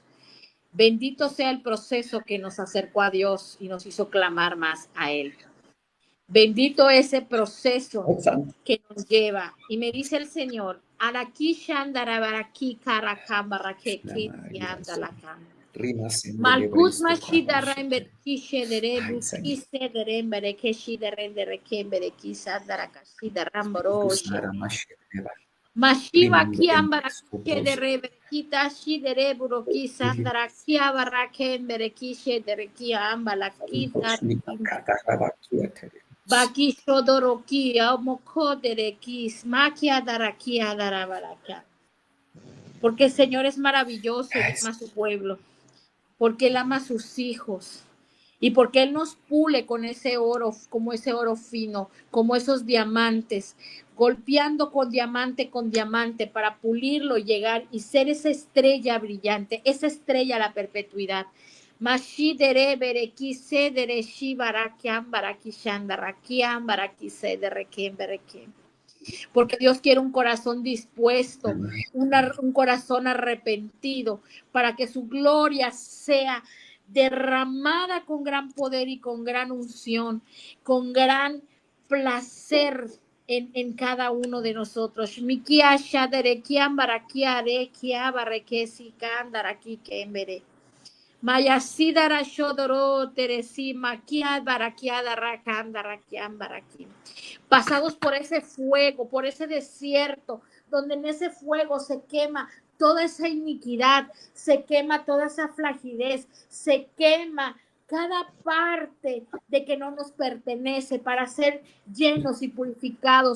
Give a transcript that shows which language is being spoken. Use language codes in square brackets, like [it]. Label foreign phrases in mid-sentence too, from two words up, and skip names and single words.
[es] Bendito sea el proceso que nos acercó a Dios y nos hizo clamar más a Él. Bendito ese proceso que nos lleva. Y me dice el Señor, Rimas en Malkut Delebre, Mashida Estopa, Rember Kishe de Ay, Rebu Señor. Kise de Rember Keshi de Rende Kember Kisa Darakashi de Ramboroshe. Kusara Masheva, Mashiva Rimando en Kiambara Kishe de Escopos, Reber Kita Shi de Reburo Kisa Darakia Barakember Kishe de Rekia Ambala Kita Nipakata, Rabakia, Baki Shodorokia Moko de Rekis Makia Darakia Darabaraka. Porque el Señor es maravilloso y ama a su pueblo. Porque Él ama a sus hijos. Y porque Él nos pule con ese oro, como ese oro fino, como esos diamantes, golpeando con diamante para pulirlo, llegar y ser esa estrella brillante, esa estrella a la perpetuidad. Mashidere bereki sedere shibarakiam barakishandarakiam barakisede berekem. Porque Dios quiere un corazón dispuesto, un corazón arrepentido, para que su gloria sea derramada con gran poder y con gran unción, con gran placer en cada uno de nosotros. Mikia shaderekian barakia rekia barekesi kandaraki kembere. Mayasidara shodoro teresi makia barakiada rakanda rakian barakim. Pasados por ese fuego, por ese desierto, donde en ese fuego se quema toda esa iniquidad, se quema toda esa flagidez, se quema cada parte de que no nos pertenece para ser llenos y purificados.